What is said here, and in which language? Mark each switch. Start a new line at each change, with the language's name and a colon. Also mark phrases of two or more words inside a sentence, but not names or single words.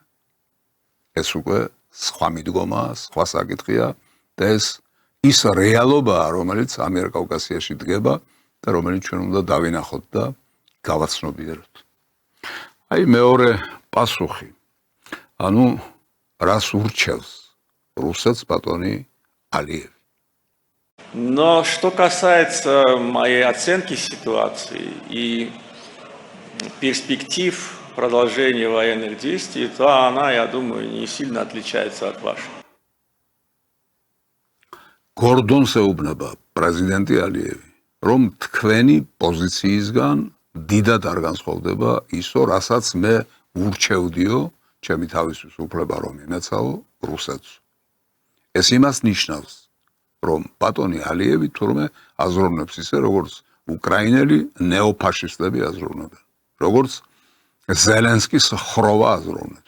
Georgian: ეს უკვე სხვა მიდგომა, სხვა საკითხია და ეს ის რეალობაა, რომელიც ამიერკავკასიაში დგება და რომელიც ჩვენ უნდა დავინახოთ და გავაცნობიეროთ. აი მეორე პასუხი. ანუ რას ურჩევს რუსეთს ბატონი Алиев.
Russian: Но что касается моей оценки ситуации и перспектив продолжения военных действий, то она, я думаю, не сильно отличается от вашей.
Georgian: გორდონს ეუბნება პრეზიდენტი ალიევი, რომ თქვენი პოზიციისგან დიდად არ განსხვავდება ისო, რასაც მე ურჩევდიო, ჩემი თავისთვის უფლება რომ იმეცაო რუსეთს. ეს იმას ნიშნავს, რომ ბატონი ალიევი თურმე აზროვნებს ისე, როგორც უკრაინელი ნეოფაშისტები აზროვნებენ, როგორც ზელენსკის ხროვა აზროვნებს.